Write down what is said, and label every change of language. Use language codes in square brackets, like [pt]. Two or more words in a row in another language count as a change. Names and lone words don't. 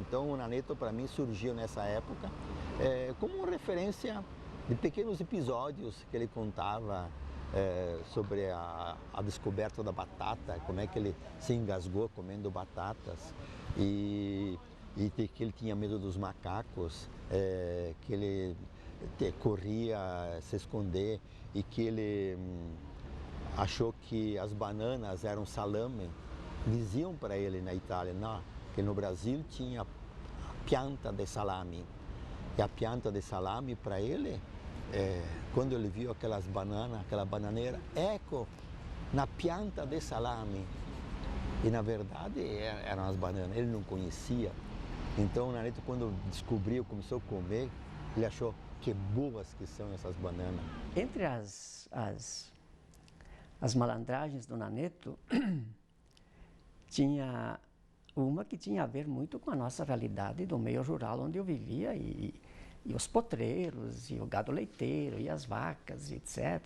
[pt] Então o Naneto para mim surgiu nessa época como uma referência de pequenos episódios que ele contava sobre a descoberta da batata, como é que ele se engasgou comendo batatas e que ele tinha medo dos macacos, que ele corria se esconder e que ele achou que as bananas eram salame. Diziam para ele na Itália que no Brasil tinha pianta de salame. E a pianta de salame para ele, quando ele viu aquelas bananas, aquela bananeira, ecco, na pianta de salame. E na verdade eram as bananas, ele não conhecia. Então o Naneto, quando descobriu, começou a comer, ele achou que boas que são essas bananas. Entre as malandragens do Naneto, tinha uma que tinha a ver muito com a nossa realidade do meio rural onde eu vivia, e os potreiros, e o gado leiteiro, e as vacas, etc.